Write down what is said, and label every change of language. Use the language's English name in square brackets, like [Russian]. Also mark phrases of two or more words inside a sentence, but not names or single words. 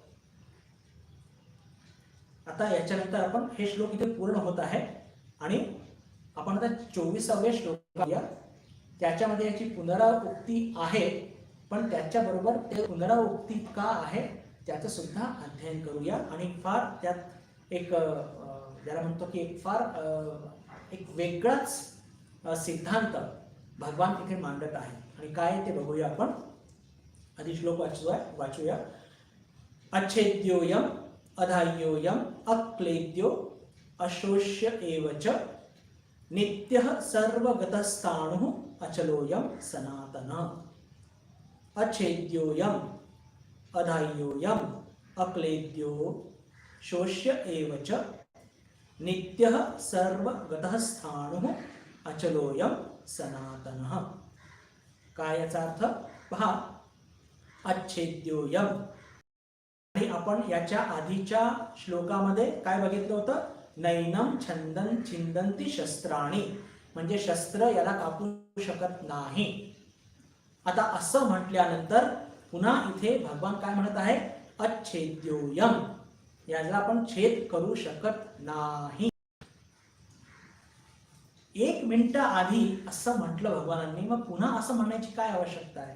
[Marathi] आता याच्यानंतर आपण हे श्लोक इथे पूर्ण होत आहे, आणि आपण आता 24व्या श्लोक या, त्याच्यामध्ये याची पुनरावृत्ती आहे, पण त्याच्याबरोबर ते पुनरावृत्ती का आहे त्याचं सुद्धा अध्ययन करूया. आणि फार त्यात एक ज्याला म्हणतो की एक वेगळाच सिद्धांत भगवान तिथे मांडत आहे, आणि काय ते बघूया आपण. आधी श्लोक वाचूया. [Sanskrit] अच्छेद्योयम अधाह्योयम अक्लेद्यो अशोष्य एवच नित्यः सर्वगतस्थाणुः अचलोयम सनातनः. अच्छेद्योयम अधाह्योयम अक्लेद्यो शोष्य एवच नित्यः सर्वगतस्थाणुः अचलोयम सनातनः. [Marathi] काय याचा अर्थ पहा, अच्छेद्योयम. आणि आपण याच्या आधीच्या श्लोकामध्ये काय बघितलं होतं, [Sanskrit] नैनम छंदन छिंदंती शस्त्राणी, [Marathi] म्हणजे शस्त्र याला कापू शकत नाही. आता असं म्हटल्यानंतर पुन्हा इथे भगवान काय म्हणत आहे, अच्छेद्योयम, याला आपण छेद करू शकत नाही. 1 मिनिट आधी असं म्हटलं भगवानांनी, मग पुन्हा असं म्हणण्याची काय आवश्यकता आहे?